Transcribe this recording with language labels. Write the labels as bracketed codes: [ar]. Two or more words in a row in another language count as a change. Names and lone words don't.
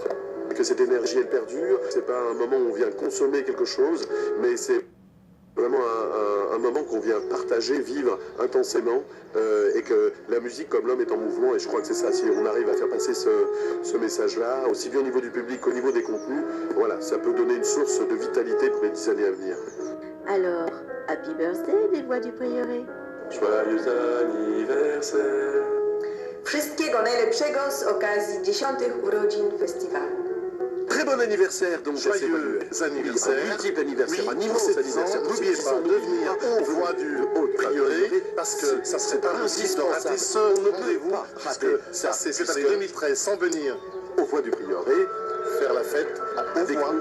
[fr] Que cette énergie, elle perdure. C'est pas un moment où on vient consommer quelque chose, mais c'est vraiment un moment qu'on vient partager, vivre intensément, et que la musique, comme l'homme, est en mouvement, et je crois que c'est ça. Si on arrive à faire passer ce message-là, aussi bien au niveau du public qu'au niveau des contenus, voilà, ça peut donner une source de vitalité pour les 10 années à venir. Alors, [en] happy birthday, [fr] les Voix du Prieuré. Joyeux anniversaire. [pl] Wszystkiego najlepszego z okazji 10. urodzin festiwalu. [fr] Très bon anniversaire, donc joyeux anniversaire. Un multiple anniversaire, oui, un immense anniversaire. N'oubliez pas de venir aux Voix du Prieuré, parce que ça serait impossible de rater ce rendez-vous, parce que ça, c'est cette année 2013, sans venir aux Voix du Prieuré, faire la fête avec nous.